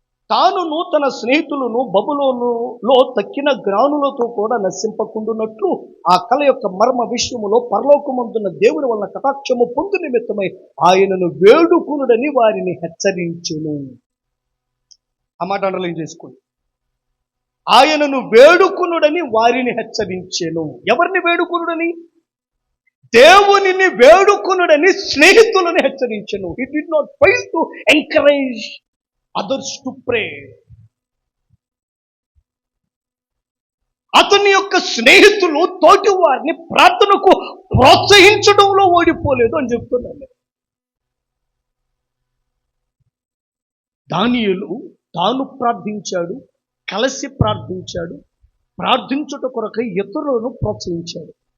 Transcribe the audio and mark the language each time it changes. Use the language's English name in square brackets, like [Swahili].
[Telugu] తానును తన స్నేహితులను బబులోనులో తక్కిన జ్ఞానులతో కూడా నశింపకుండునట్లు ఆ కళ యొక్క మర్మ విషయములో పరలోకమందున్న దేవుని వలన కటాక్షము పొందు నిమిత్తమై ఆయనను వేడుకునుడని వారిని హెచ్చరించెను. ఆ మాట అండర్లైన్ చేసుకోండి. ఆయనను వేడుకునుడని వారిని హెచ్చరించెను. ఎవరిని వేడుకునుడని? దేవునిని వేడుకునుడని స్నేహితులను హెచ్చరించెను. [English] He did not fail to encourage others to pray. [Telugu] అతని యొక్క స్నేహితులు తోటి వారిని ప్రార్థనకు ప్రోత్సహించడంలో ఓడిపోలేదు అని చెప్తున్నాను. దానియేలు తాను ప్రార్థించాడు, కలిసి ప్రార్థించాడు, ప్రార్థించుట కొరకై ఇతరులను ప్రోత్సహించాడు.